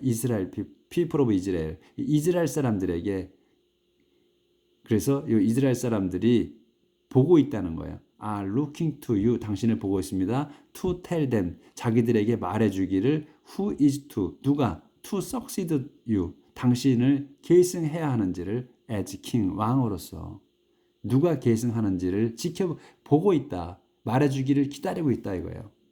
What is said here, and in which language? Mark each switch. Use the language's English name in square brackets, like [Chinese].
[Korean] 이스라엘 [English] people of Israel [Korean] 이스라엘 사람들에게 그래서 이 이스라엘 사람들이 보고 있다는 거예요. [English] are looking to you [Korean] 당신을 보고 있습니다. [English] to tell them [Korean] 자기들에게 말해주기를 who is 누가 [English] to succeed you [Korean] 당신을 계승해야 하는지를 [English] as king [Korean] 왕으로서 누가 계승하는지를 보고 있다. 말해주기를 기다리고 있다 이거예요.